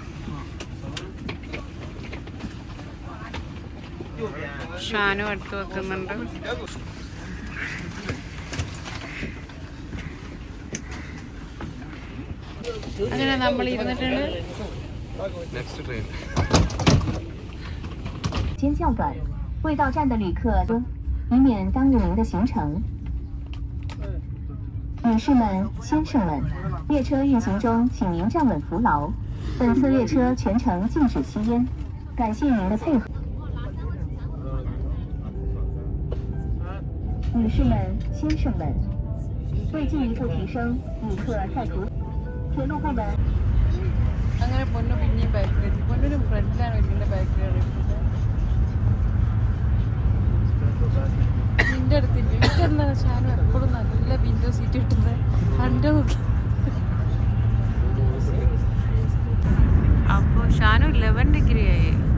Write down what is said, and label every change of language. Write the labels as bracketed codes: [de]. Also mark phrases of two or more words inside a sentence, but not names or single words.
[ml] ഷാനും എടുത്ത് വെക്കുന്നുണ്ട്. അങ്ങനെ നമ്മൾ ഇരുന്നിട്ടുണ്ട്. [en] Next train. [zh] 尖叫感，未到站的旅客以免耽误您的行程。女士们、先生们，列车运行中，请您站稳扶牢。本次列车全程禁止吸烟，感谢您的配合。女士们、先生们，为进一步提升旅客在途，铁路部门。 [ml] അങ്ങനെ പൊന്നു പിന്നെയും ബാക്കിലെത്തി. പൊന്നിന് ഫ്രണ്ടിലാണ് വീട്ടിൻ്റെ ബാക്കിലാണ് ഇരിക്കുന്നത്. നിൻ്റെ അടുത്തില്ല. എനിക്കെന്താ ഷാനു എപ്പോഴും നല്ല [en] window seat [ml] കിട്ടുന്നത് കണ്ടു നോക്കി. അപ്പോൾ ഷാനു 11 degree ആയി.